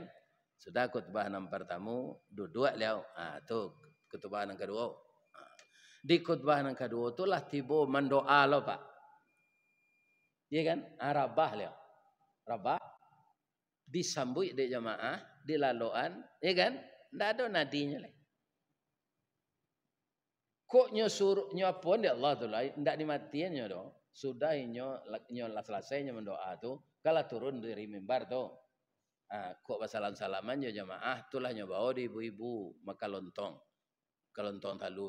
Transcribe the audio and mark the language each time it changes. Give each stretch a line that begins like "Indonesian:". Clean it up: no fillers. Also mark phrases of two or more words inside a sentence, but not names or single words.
Minangkabau: Sudah kutubah nan pertama duduk liau. Tu kutubah nan kedua. Di kutubah nan kedua itulah tiba mendoa lo Pak. Ya kan? Rabah liau. Rabah disambut di jamaah, di laluan,
Indonesian: ya kan? Tidak ada nadinya lagi.
Minangkabau: Kok nyuruh nyapun di Allah tu lah, tidak dimatiin nyo. Sudah nyo selesai nyo mendoa tu, kalau turun dari mimbar tu, kok salam-salaman nyo jamaah, itulah nyo bawa di ibu-ibu maka lontong talu.